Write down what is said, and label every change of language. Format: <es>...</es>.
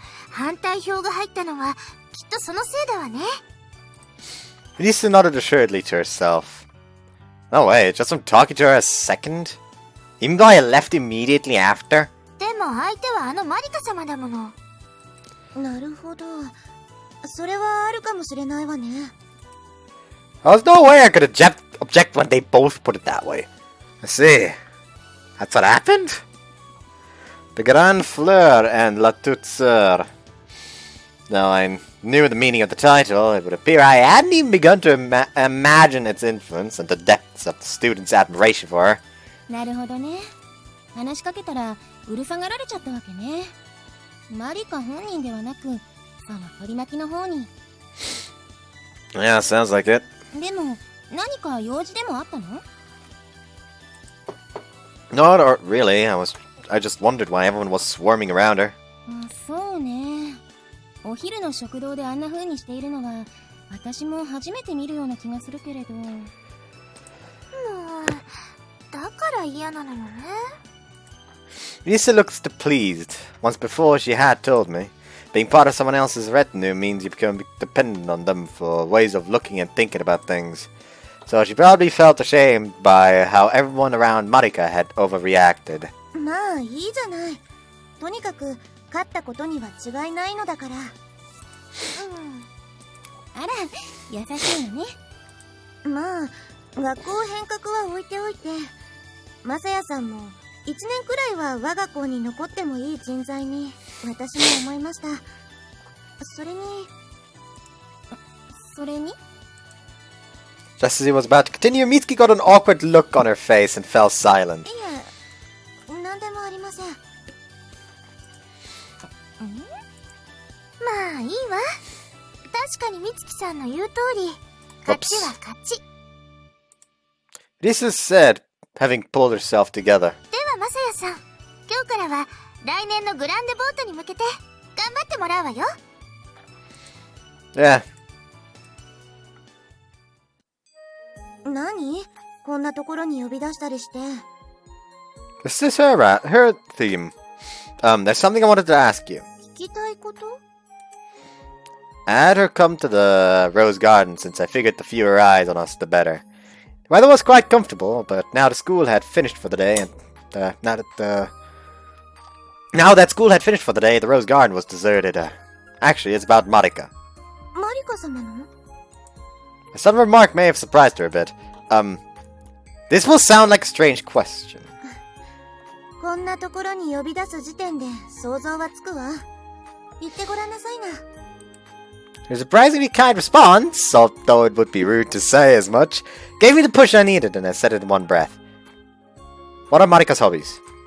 <ja>反対票が入ったのはきっとそのせいだわね。</ja> <en>Lisa nodded assuredly to herself. No way, just from talking to her a second? Even though I left immediately after?</en> <ja>でも相手はあのマリカ様だもの。なるほど。それはあるかもしれないわね。</ja> <en>There's no way I could object when they both put it that way. I see. That's what happened? The Grand Fleur and La Toute Sœur. Now I knew the meaning of the title, it would appear I hadn't even begun to imagine its influence and the depths of the students' admiration for her.</en> <ja>なるほどね。話しかけたらうるさがられちゃったわけね。マリカ本人ではなく、その取り巻きの方に。</ja> <en>Yeah, sounds like it.</en> <ja>でも何か用事でもあったの？</ja> <en>No, not really. I just wondered why everyone was swarming around her.</en> <ja>そうね。お昼の食堂であんな風にしているのは私も初めて見るような気がするけれど。もうだから嫌なのよね。</ja> <en>Lisa looks pleased. Once before she had told me. Being part of someone else's retinue means you become dependent on them for ways of looking and thinking about things. So she probably felt ashamed by how everyone around Marika had overreacted.</en> <ja>まあいいじゃない。とにかく勝ったことには違いないのだから。あら、優しいのね。まあ学校変革は置いておいて、マサヤさんも1年くらいは我が校に残ってもいい人材に私も思いました。それに</ja> <en>Just as he was about to continue, Mitsuki got an awkward look on her face and fell silent.</en> <ja>いえ、なんでもありません。まあいいわ。確かに美月さんの言う通り、勝ちは勝ち。</ja> <en>Lisa said, having pulled herself together.</en> <ja>ではマサヤさん、今日からは来年のグランデボートに向けて頑張ってもらうわよ。</ja> <en>Yeah.</en> <ja>何？こんなところに呼び出したりして。</ja> <en>This is her theme. There's something I wanted to ask you.</en> <ja>聞きたいこと？</ja> <en>I had her come to the Rose Garden since I figured the fewer eyes on us, the better. The weather was quite comfortable, but now the school had finished for the day, and now that school had finished for the day, the Rose Garden was deserted. Actually, it's about Marika.</en> <ja>マリカ様の？</ja> <en>Some remark may have surprised her a bit. This will sound like a strange question.</en> <ja>こんなところに呼び出す時点で想像はつくわ。言ってごらんなさいな。</ja> <en>Her surprisingly kind response, although it would be rude to say as much, gave me the push I needed, and I said it in one breath. What are Marika's hobbies?</en>